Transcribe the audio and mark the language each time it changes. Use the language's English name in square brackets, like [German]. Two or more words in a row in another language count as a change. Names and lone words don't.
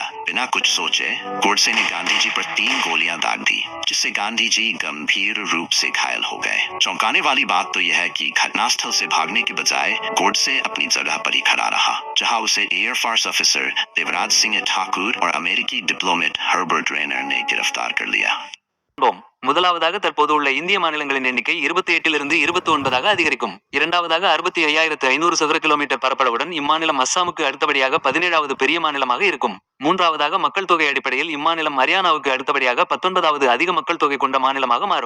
[Hindi] बिना कुछ सोचे गोडसे ने गांधी जी पर 3 गोलियां दाग दी, जिससे गांधी जी गंभीर रूप से घायल हो गए। चौंकाने वाली बात तो यह है कि घटनास्थल से भागने के बजाय गोडसे अपनी जगह पर ही खड़ा रहा, जहां उसे [English] Air Force officer [Hindi] देवराज सिंह ठाकुर और अमेरिकी डिप्लोमेट हर्बर्ट रेनर ने गिरफ्तार कर लिया। [Tamil] முதலாவதாக தற்போது உள்ள இந்திய மாநிலங்களின் எண்ணிக்கை 28 29 அதிகரிக்கும். இரண்டாவதாக 65,500 சதுர கிலோமீட்டர் பரப்பளவுடன் இம்மாநிலம் அஸ்ஸாமுக்கு அடுத்தபடியாக 17வது பெரிய மாநிலமாக இருக்கும். மூன்றாவதாக மக்கள் தொகை அடிப்படையில் இம்மாநிலம் ஹரியானாவுக்கு அடுத்தபடியாக 19வது அதிக மக்கள் தொகை கொண்ட மாநிலமாக மாறும்.